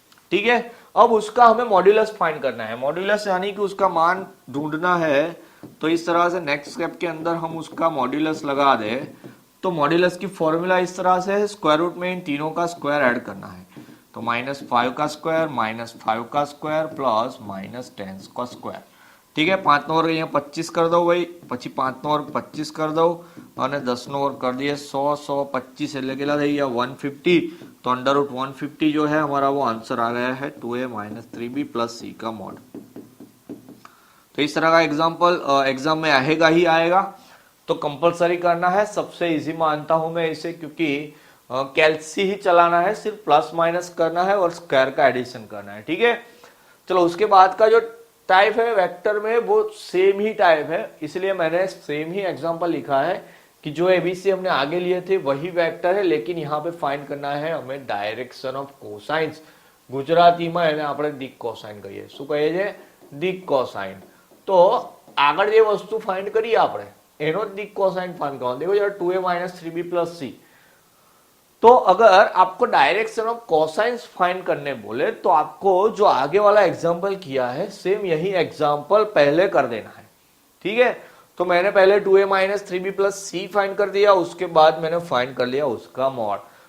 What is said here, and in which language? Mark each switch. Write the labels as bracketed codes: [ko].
[hi] ठीक है, अब उसका हमें मॉड्यूलस फाइंड करना है. मॉड्यूलस यानी कि उसका मान ढूंढना है. तो इस तरह से नेक्स्ट स्टेप के अंदर हम उसका मॉड्यूलस लगा दे. तो मॉड्यूलस की फॉर्मूला इस तरह से है, स्क्वायर रूट में इन तीनों का स्क्वायर ऐड करना है. तो -5 का स्क्वायर -5 का स्क्वायर प्लस -10 का स्क्वायर. ठीक है, [gu] 5 નો વર્ગ અહીંયા 25 कर दो भाई, પછી 5 નો વર્ગ 25 कर दो અને 10 નો વર્ગ कर दिए 100, 125 એટલે કેટલા થઈ ગયા? 150. [hi] तो अंडर रूट 150 जो है हमारा वो आंसर आ गया है 2a minus 3b plus c का मॉड. तो इस तरह का एग्जाम्पल एग्जाम में आएगा ही आएगा, तो कंपलसरी करना है. सबसे इजी मानता हूं मैं इसे, क्योंकि कैल्सी ही चलाना है, सिर्फ प्लस माइनस करना है और स्क्वायर का एडिशन करना है. ठीक है, चलो उसके बाद का जो टाइप है वेक्टर में वो सेम ही टाइप है, इसलिए मैंने सेम ही एग्जांपल लिखा है कि जो एबीसी हमने आगे लिए थे वही वेक्टर है, लेकिन यहाँ पे फाइंड करना है हमें डायरेक्शन ऑफ कोसाइन्स. [gu] ગુજરાતીમાં એને આપણે દિક કોસાઇન કહીએ. શું કહીએ છે? દિક કોસાઇન. તો આગળ જે વસ્તુ ફાઇન્ડ કરીએ આપણે એનો દિક કોસાઇન [hi] फाइंड करना. देखो यार 2a minus 3b plus c, तो अगर आपको डायरेक्शन ऑफ कोसाइन्स फाइंड करने बोले तो आपको जो आगे वाला एग्जांपल किया है सेम यही एग्जांपल पहले कर देना है. ठीक है, तो मैंने पहले 2a minus 3b plus c find कर दिया, उसके बाद मैंने फाइंड कर लिया उसका मॉड.